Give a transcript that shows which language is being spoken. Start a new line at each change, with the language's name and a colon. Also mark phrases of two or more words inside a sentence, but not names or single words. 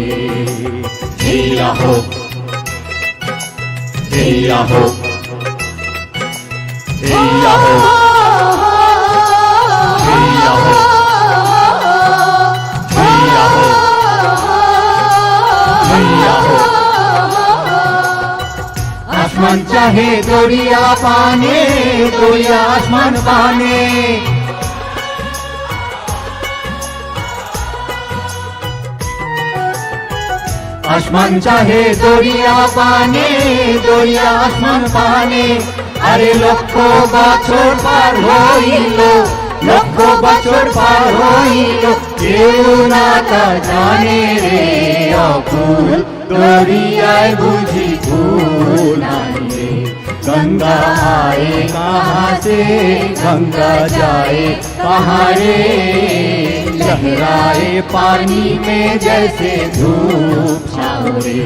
Hindi: হিয়া হো, হিয়া হো, হিয়া হো, হিয়া হো, হিয়া হো, হিয়া হো। आसमान चाहे दरिया पाने, दरिया आसमान पाने, आसमान चाहे दरिया पाने, दरिया आसमान पाने।
Bangla: অরে লক্ষ বছর পার হইল, লক্ষ বছর পার হইল, কেউ না তা জানে রে, অকুল দরিয়াএ বুঝি কুল নাই रे।
Hindi: गंगा आए कहाँ से, गंगा जाए कहाँ रे, लहराए पानी में जैसे धूप छाँव रे।